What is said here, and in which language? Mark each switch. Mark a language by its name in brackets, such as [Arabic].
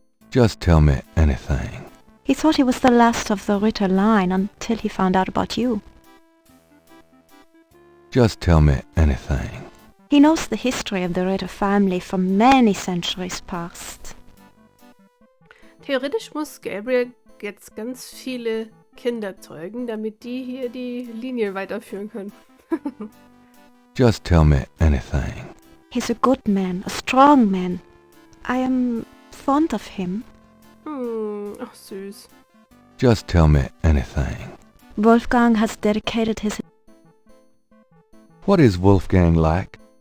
[English] Just tell me anything. He thought he was the last of the Ritter line until he found out about you. Just tell me anything. He knows the history of the Ritter family from many centuries past. [German] Theoretisch muss Gabriel jetzt ganz viele Kinder zeugen, damit die hier die Linie weiterführen können. [English] Just tell me anything. He's a good man, a strong man. I am fond of him. [German] Ach süß. [English] Just tell me anything. Wolfgang has dedicated his... What is Wolfgang like?